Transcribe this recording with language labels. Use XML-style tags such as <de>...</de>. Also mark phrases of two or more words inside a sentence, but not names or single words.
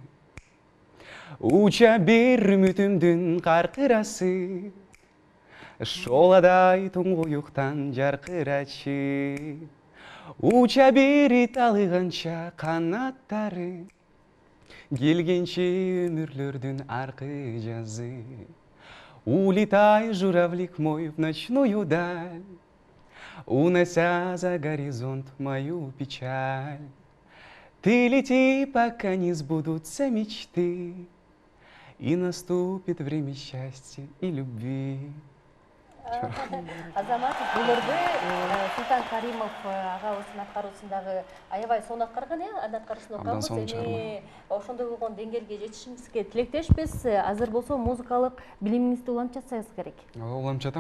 <ky>Уча бер үмүтүмдүн каркырасы, шоладай туңгуюктан жаркырачы. Уча бери талыганча канаттары, келгенче өмүрлөрдүн аркы жазы.</ky> <ru>Улетай, журавлик мой, в ночную даль, унося за горизонт мою печаль. Ты лети, пока не сбудутся мечты, и наступит время счастья и любви.</ru> <ky>Азамат, булырды Султан Каримов агабыздын аткаруусундагы аябай сонун аткарган, аны аткарышын окуганбыз. Эми ошондой болгон деңгээлге жетишиңизге тилектешпиз. Азыр болсо музыкалык билимиңизди улантып жатсаңыз керек. Улантып жатам.</ky>